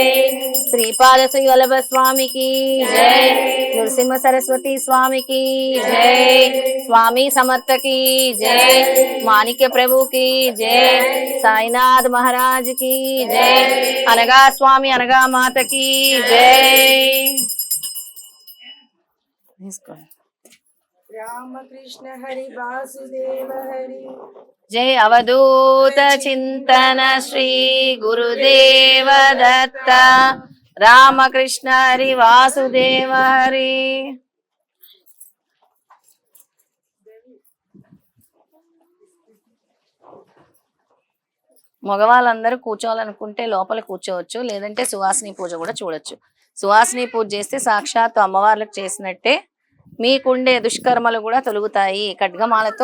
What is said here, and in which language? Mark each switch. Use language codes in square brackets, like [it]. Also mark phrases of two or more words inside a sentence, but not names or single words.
[te] శ్రీపాద శ్రీ వల్లభ స్వామికి జై. నృసింహ సరస్వతి స్వామికి జై. స్వామి సమర్థకి జై. మాణిక్య ప్రభుకి జై. సాయినాథ్ మహారాజ్ కి జై. అనగా స్వామి అనగా మాతకి జై. [mr] रामकृष्ण हरि वासुदेव हरि. जय अवधूत चिंतन श्री गुरुदेव दत्त रामकृष्ण हरि वासुदेव हरि. [te] మగవాళ్ళందరూ కూర్చోవాలనుకుంటే లోపల కూర్చోవచ్చు, లేదంటే సువాసిని పూజ కూడా చూడొచ్చు. సువాసిని పూజ చేస్తే సాక్షాత్ అమ్మవార్లకు చేసినట్టే మీకుండే దుష్కర్మలు కూడా తొలగుతాయి ఖడ్గమాలతో.